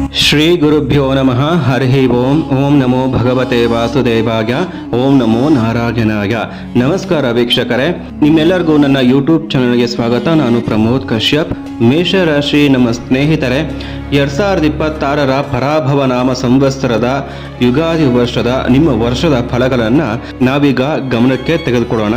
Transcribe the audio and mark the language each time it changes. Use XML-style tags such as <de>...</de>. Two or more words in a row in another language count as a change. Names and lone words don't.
<sa>ಶ್ರೀ ಗುರುಭ್ಯೋ ನಮಃ ಹರಿ ಓಂ. ಓಂ ನಮೋ ಭಗವತೆ ವಾಸುದೇವಾಯ. ಓಂ ನಮೋ ನಾರಾಯಣಾಯ.</sa> <kn>ನಮಸ್ಕಾರ ವೀಕ್ಷಕರೇ, ನಿಮ್ಮೆಲ್ಲರಿಗೂ ನನ್ನ ಯೂಟ್ಯೂಬ್ ಚಾನಲ್ಗೆ ಸ್ವಾಗತ. ನಾನು ಪ್ರಮೋದ್ ಕಶ್ಯಪ್. ಮೇಷರಾಶಿ ನಮ್ಮ ಸ್ನೇಹಿತರೆ, 2026ರ ಪರಾಭವ ನಾಮ ಸಂವತ್ಸರದ ಯುಗಾದಿ ವರ್ಷದ ನಿಮ್ಮ ವರ್ಷದ ಫಲಗಳನ್ನು ನಾವೀಗ ಗಮನಕ್ಕೆ ತೆಗೆದುಕೊಳ್ಳೋಣ.</kn>